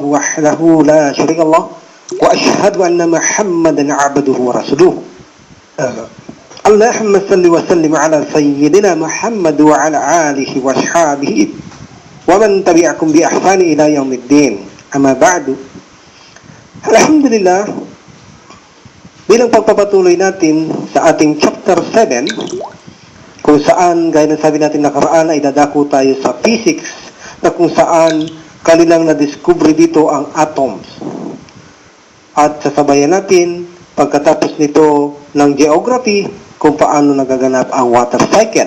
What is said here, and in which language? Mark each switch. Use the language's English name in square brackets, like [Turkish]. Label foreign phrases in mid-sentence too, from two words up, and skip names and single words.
[Arabic] وحده لا شريك له وأشهد أن محمدا عبده ورسوله اللهم صل وسلم على سيدنا محمد وعلى آله وأصحابه ومن تبعكم بإحسان إلى يوم الدين أما بعد Alhamdulillah, [Filipino] bilang pagpapatuloy natin sa ating chapter 7, kung saan, gaya ng sabi natin nakaraan, ay dadako tayo sa physics, na kung saan kanilang na-discover dito ang atoms. At sasabayan natin, pagkatapos nito ng geography, kung paano nagaganap ang [English] water cycle.